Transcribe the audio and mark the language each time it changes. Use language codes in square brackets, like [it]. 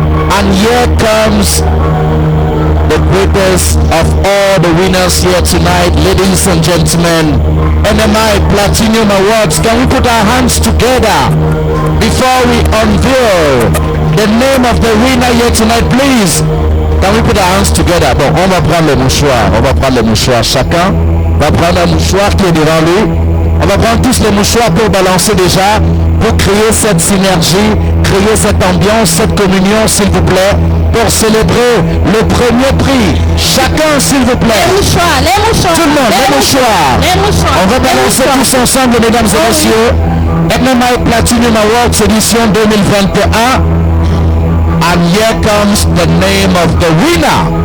[en] And here comes the greatest of all the winners here tonight, ladies and gentlemen. NMI Platinum Awards. Can we put our hands together before we unveil the name of the winner here tonight, please? Can we put our hands together? [fr] Bon, on va prendre le mouchoir. Chacun va prendre un mouchoir qui est devant lui. On va prendre tous les mouchoirs pour balancer déjà, pour créer cette synergie, créer cette ambiance, cette communion, s'il vous plaît, pour célébrer le premier prix. Chacun, s'il vous plaît. Les mouchoirs. Tout le monde, les mouchoirs. On va balancer tous ensemble, mesdames et messieurs. NMI Platinum Awards édition 2021. [en] And here comes the name of the winner.